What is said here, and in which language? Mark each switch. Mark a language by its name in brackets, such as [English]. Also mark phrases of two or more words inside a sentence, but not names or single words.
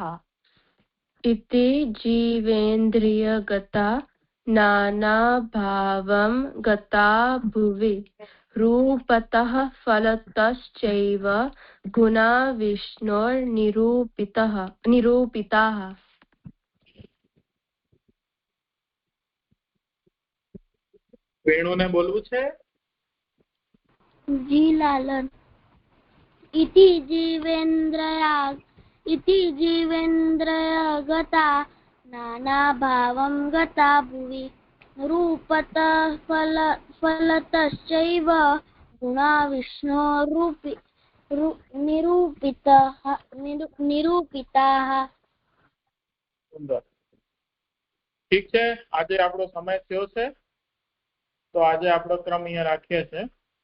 [Sanskrit] इति जीवेन्द्रियगता नानाभावं गता भुवि रूपतः फलतश्चैव गुणा निरूपिताः [Gujarati] વેણુ ને બોલવું છે [Sanskrit] जी लालन इति जीवेन्द्रियगता नानाभावं गता भुवि रूपतः फलतश्चैव गुणा निरूपिताः [Gujarati] સુંદર ઠીક છે આજે આપણો સમય થયો છે તો આજે આપણો ક્રમ અહીંયા રાખીએ છીએ